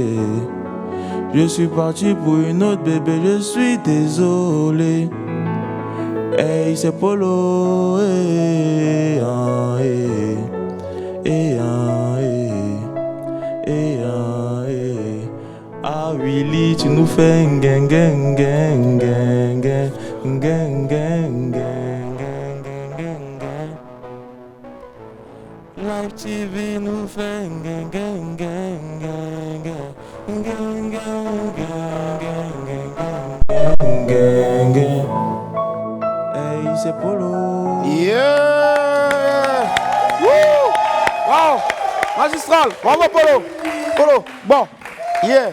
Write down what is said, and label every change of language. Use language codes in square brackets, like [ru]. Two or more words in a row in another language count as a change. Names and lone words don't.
[fr] Je suis parti pour une autre bébé, je suis désolé. Hey, c'est Polo, hey, ah, hey, hey, ah, hey, hey, ah, hey. Ah Willy, tu nous fais un gang, gang, gang, gang, gang, gang, gang, gang. [en] Live TV [fr] nous fait gang gang gang gang gang gang gang gang gang gang gang. c'est Polo. Yeah! Woo! Wow! Magistral! Bravo Polo! Polo! Bon! Yeah!